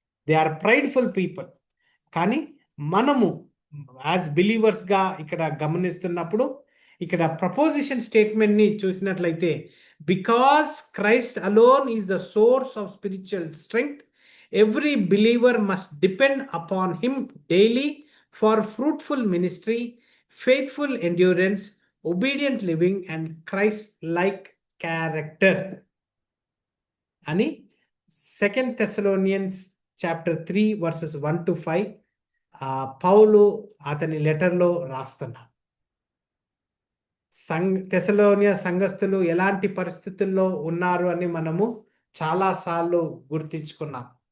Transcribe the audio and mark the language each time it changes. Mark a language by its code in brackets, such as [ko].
[en] They are prideful people. [te] కానీ మనము as బిలీవర్స్గా ఇక్కడ గమనిస్తున్నప్పుడు ఇక్కడ ప్రపోజిషన్ స్టేట్మెంట్ని చూసినట్లయితే, [en] Because Christ alone is the source of spiritual strength Every believer must depend upon him daily for fruitful ministry, faithful endurance, obedient living, and Christ-like character. [te] అని 2 Thessalonians chapter 3 verses 1 to 5 పౌలు అతని లెటర్లో రాస్తున్నారు. తెసలోనియ సంఘస్థులు ఎలాంటి పరిస్థితుల్లో ఉన్నారు అని మనము చాలాసార్లు గుర్తించుకున్నాం.